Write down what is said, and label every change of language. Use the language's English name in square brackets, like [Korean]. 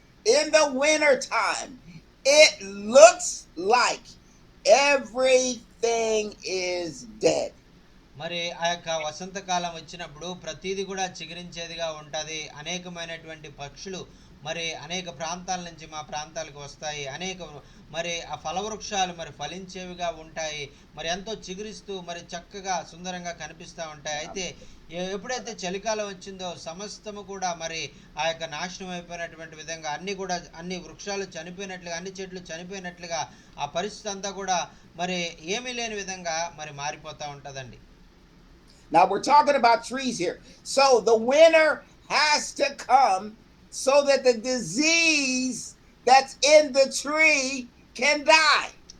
[English] In the winter time, it looks like everything is dead. [Telugu] మరి ఆ యొక్క వసంతకాలం వచ్చినప్పుడు ప్రతిదీ కూడా చిగురించేదిగా ఉంటుంది. అనేకమైనటువంటి పక్షులు మరి అనేక ప్రాంతాల నుంచి మా ప్రాంతాలకు వస్తాయి. మరి ఆ ఫలవృక్షాలు మరి ఫలించేవిగా ఉంటాయి. మరి ఎంతో చిగురిస్తూ మరి చక్కగా సుందరంగా కనిపిస్తూ ఉంటాయి. అయితే ఎప్పుడైతే చలికాలం వచ్చిందో సమస్తము కూడా మరి ఆ యొక్క నాశనం అయిపోయినటువంటి విధంగా అన్ని వృక్షాలు చనిపోయినట్లుగా, అన్ని చెట్లు చనిపోయినట్లుగా ఆ పరిస్థితి అంతా కూడా మరి ఏమీ లేని విధంగా మరి మారిపోతూ ఉంటుందండి. [English] Now we're talking about trees here. So the winter has to come so that the disease that's in the tree can die.